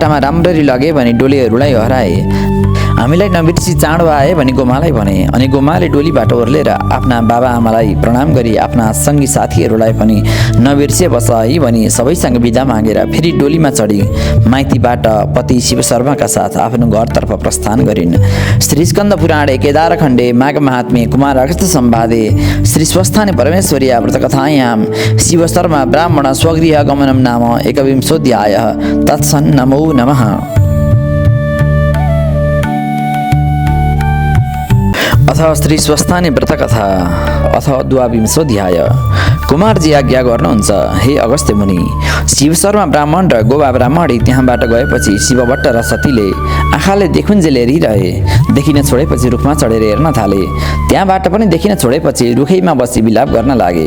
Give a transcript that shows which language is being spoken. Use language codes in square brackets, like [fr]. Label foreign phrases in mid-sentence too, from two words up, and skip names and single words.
[ne] बाटामा राम्ररी लगे भने डोलीहरूलाई हराए। हामीलाई नबिर्सी चाँडो आए भनी गोमालाई भने। अनि गोमाले डोलीबाट ओर्लेर आफ्ना बाबा आमालाई प्रणाम गरी आफ्ना सङ्गी साथीहरूलाई पनि नबिर्से बस है भनी सबैसँग बिदा मागेर फेरि डोलीमा चढी माइतीबाट पति शिव शर्माका साथ आफ्नो घरतर्फ प्रस्थान गरिन्। [sa] श्री स्कन्द पुराणे केदारखण्डे माघ महात्म्ये कुमार अगस्त सम्वादे श्री स्वस्थाने परमेश्वर्या व्रतकथायां शिव शर्मा ब्राह्मण स्वगृह गमनं नाम एकविंशोऽध्यायः। तत्सन् नमो नमः। अथ श्री स्वस्थाने व्रतकथा अथ द्वाविंशोऽध्याय। [ne] कुमारजी आज्ञा गर्नुहुन्छ, हे अगस्त्य मुनि, शिव शर्मा ब्राह्मण र गोवा ब्राह्मणी त्यहाँबाट गएपछि शिवभट्ट र सतीले आँखाले देखुन्जेल हेरिरहे। देखिन छोडेपछि रुखमा चढेर हेर्न थाले। त्यहाँबाट पनि देखिन छोडेपछि रुखैमा बसी बिलाप गर्न लागे।